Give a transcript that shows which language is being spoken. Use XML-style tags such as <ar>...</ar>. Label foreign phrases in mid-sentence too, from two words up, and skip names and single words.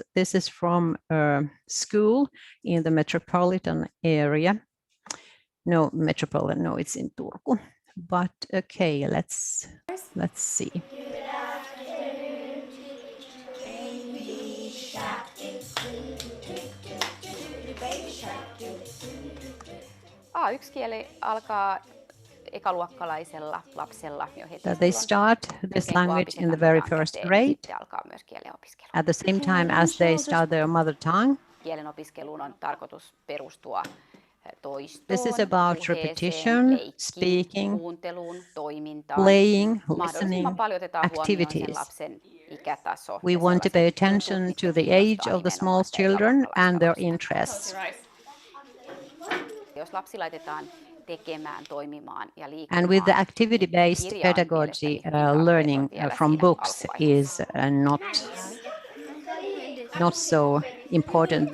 <en>This is from a school in the metropolitan area. No, metropolitan, no, it's in Turku. But okay, let's see.</en> <fi>A1-kieli alkaa ekaluokkalaisella lapsella jo heti.</fi> <en>They start this language in the very first grade.</en> <fi>Alkaa myös kielen opiskelu.</fi> <en>At the same time as they start their mother tongue.</en> <fi>Kielen opiskeluun on tarkoitus perustua toistoon,</fi> <en>this is about repetition, speaking, playing, listening, activities. We want to pay attention to the age of the small children and their interests. And with the activity-based pedagogy, learning from books is not so important.</en>